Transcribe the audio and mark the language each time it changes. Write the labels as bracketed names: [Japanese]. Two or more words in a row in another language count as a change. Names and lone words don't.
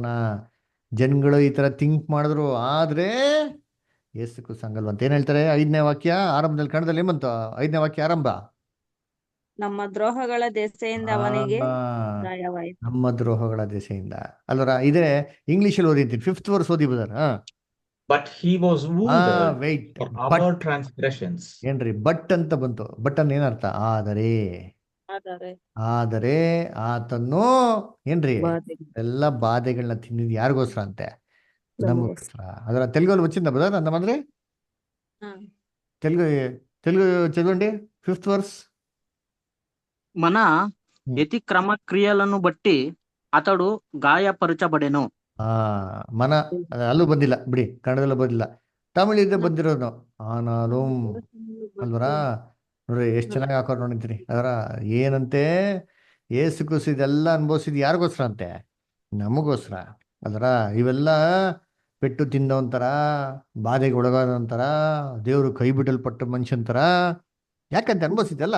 [Kannada] ಜನಗಳು ಈ ಥರ ಥಿಂಕ್ ಮಾಡಿದ್ರು, ಆದರೆ ಯೇಸು ಕ್ರಿಸ್ತು ಹಂಗಲ್ವಂತ. ಏನು ಹೇಳ್ತಾರೆ? 5ನೇ ವಾಕ್ಯ ಆರಂಭದಲ್ಲಿ ಕನ್ನಡದಲ್ಲಿ ಏನ್ ಬಂತು? 5ನೇ ವಾಕ್ಯ ಆರಂಭ, ನಮ್ಮ ದ್ರೋಹಗಳ ದೆಸೆಯಿಂದ ಅವನಿಗೆ ಗಾಯವಾಯಿತು. ನಮ್ಮ ದ್ರೋಹಗಳ ದೆಸೆಯಿಂದ ಅಲ್ವರ. ಇದೇ ಇಂಗ್ಲಿಷಲ್ಲಿ ಓದಿರ್ತೀನಿ, [English] 5th verse [Kannada] ಓದಿ ಬದರ್. [English] But he was wounded ವೆಯ್ಟ್, for ಬಟ್ our transgressions. [Kannada] ಏನ್ರಿ ಬಟ್ ಅಂತ ಬಂತು? ಬಟ್ ಅನ್ನ ಏನರ್ಥ? ಆದರೆ ಆತನ್ನು ಏನ್ರಿ ಎಲ್ಲ ಬಾಧೆಗಳನ್ನ ತಿಂದಿದ್ ಯಾರಿಗೋಸ್ಕರ ಅಂತೆ? ನಮಗೋಸ್ಕರ. ಅದರ ತೆಲುಗಲ್ಲಿ వచ్చిందా ಬದರ್ ಅಂತಂದ್ರೆ? [Telugu] తెలుగు చదవండి [English] 5th verse. [Telugu] మన యతిక్రమ క్రియలను బట్టి అతడు గాయపరచబడెను. [Kannada] మన ಅಲ್ಲೂ ಬಂದಿಲ್ಲ ಬಿಡಿ, ಕನ್ನಡದಲ್ಲೂ ಬಂದಿಲ್ಲ, ತಮಿಳಿಂದ ಬಂದಿರೋದು. ಆನಾಲು ಅಲ್ವರಾ? ನೋಡ್ರಿ ಎಷ್ಟು ಚೆನ್ನಾಗಿ ಹಾಕೋರು ನೋಡಿರ್ತೀನಿ. ಅದರ ಏನಂತೆ? ಏಸು ಕ್ರಿಸ್ತು ಇದೆಲ್ಲ ಅನುಭವಿಸಿದ್ ಯಾರಿಗೋಸ್ಕರ ಅಂತೆ? ನಮಗೋಸ್ಕರ. ಅದರ ಇವೆಲ್ಲ ಪೆಟ್ಟು ತಿಂದವಂತರ, ಬಾಧೆಗೆ ಒಳಗಾದಂತರ, ದೇವರು ಕೈ ಬಿಡಲ್ಪಟ್ಟ ಮನುಷ್ಯಂತರ ಯಾಕಂತ ಅನುಭವಿಸಿದೆಲ್ಲ.